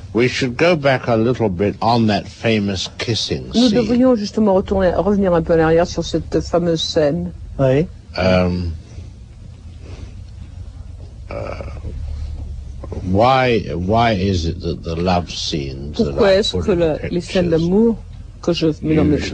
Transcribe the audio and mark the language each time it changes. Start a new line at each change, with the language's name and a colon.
English: We should go back a little bit on that famous kissing scene.
French: Nous devrions justement revenir un peu en arrière sur cette fameuse scène. Oui.
English: Why is it that the love scenes
French: Pourquoi est-ce que les scènes d'amour que je mets dans mes